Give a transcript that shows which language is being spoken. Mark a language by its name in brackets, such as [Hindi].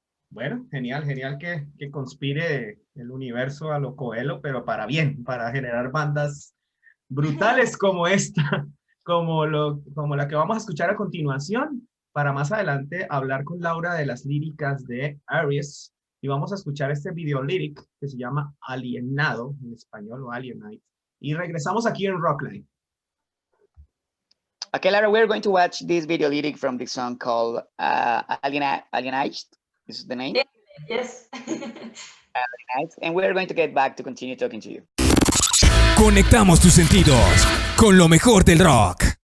[Spanish] Bueno, genial que conspire el universo a lo Coelho, pero para bien, para generar bandas brutales como esta, como la que vamos a escuchar a continuación, para más adelante hablar con Laura de las líricas de Aeries, y vamos a escuchar este video lyric que se llama Alienado, en español, o Alienate, y regresamos aquí en Rockline. [English] Okay, Laura, we're going to watch this video lyric from the song called Alienized. This is the name? Yes. And we're going to get back to continue talking to you. [Spanish] Conectamos tus sentidos con lo mejor del rock.